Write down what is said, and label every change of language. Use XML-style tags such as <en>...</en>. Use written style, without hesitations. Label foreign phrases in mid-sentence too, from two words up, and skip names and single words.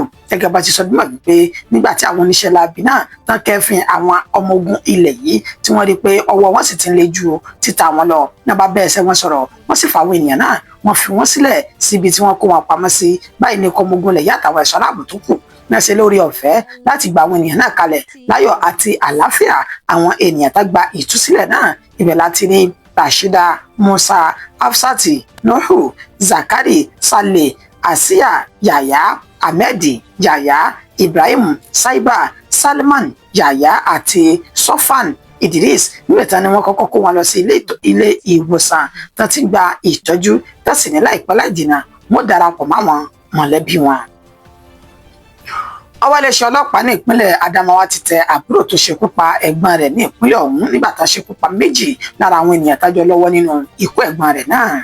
<yo>Gẹ́gẹ́ bá ti sọ dímọ̀ wípé nígbà tí àwọn oníṣẹ́ láabi náà tán kẹ́fìn àwọn ọmọ ogun ilẹ̀ yìí tí wọ́n rí pé ọwọ́ wọn sì ti ń le ju títa wọn lọ náà bá bẹ́ẹ̀ sẹ́ wọ́n sọ̀rọ̀ wọ́n sì fà àwọn ènìyàn náà wọ́n fi wọ́n sílẹ̀ síbi tí wọ́n kó wọn pamọ́ sí. Báyìí ní ọmọ ogun ilẹ̀ yàtàwọn ẹ̀ṣọ́ aláàbò tó kù náà ṣe lórí ọ̀fẹ́ láti gba àwọn ènìyàn náà kalẹ̀ láyọ̀ àti àlàáfíà. Àwọn ènìyàn tá gba ìtúsílẹ̀ náà ibẹ̀ láti rí Rashida, Musa, Hafsati, Nuhu, Zakari, Saleh, Asiya, Yaya, Ahmed, Yaya, Ibrahim, Saiba, Salman, Yaya àti Sofan Idris. Níbẹ̀tán ni wọ́n kọ́kọ́ kó wọn lọ sí ilé ìwòsàn tó ti gba ìtọ́jú tó sì ní láìpẹ́ láì jìnnà wọ́n darapọ̀ máwọn mọ̀lẹ́bí wọn. Ọwọ́ iléeṣẹ́ ọlọ́pàá ní ìpínlẹ̀ Adamawa ti tẹ àbúrò tó ṣekú pa ẹ̀gbọ́n rẹ̀ ní ìpínlẹ̀ ọ̀hún nígbà tá a ṣekú pa 2 lára àwọn ènìyàn tájọ lọ́wọ́ nínú ikú ẹ̀gbọ́n rẹ̀ náà.</yo>